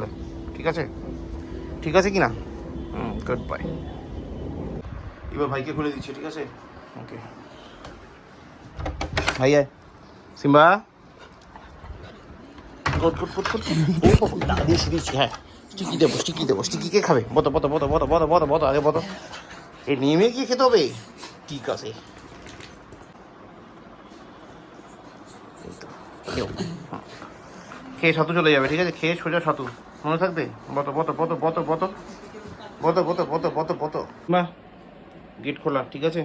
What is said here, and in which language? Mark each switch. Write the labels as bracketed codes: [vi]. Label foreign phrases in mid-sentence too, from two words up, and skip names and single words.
[bn] ঠিক আছে, ঠিক আছে কি না? [en] good bye. [bn] এবার ভাইকে খুলে দিচ্ছি, ঠিক আছে? ওকে ভাই, আয় সিম্বা। দিচ্ছি, হ্যাঁ স্টিকি দেবো, স্টিকি দেবো। স্টিকি কে খাবে? বতো বতো বতো বতো বতো বতো বতো, আগে বতো। এই নেমে গিয়ে খেতে হবে, ঠিক আছে? খেয়ে ছাতু চলে যাবে, ঠিক আছে? খেয়ে সোজা ছাতু, মনে থাকবে? বতো বতো বতো বতো বতো বতো বতো বতো বতো বতো। বা গেট খোলা, ঠিক আছে?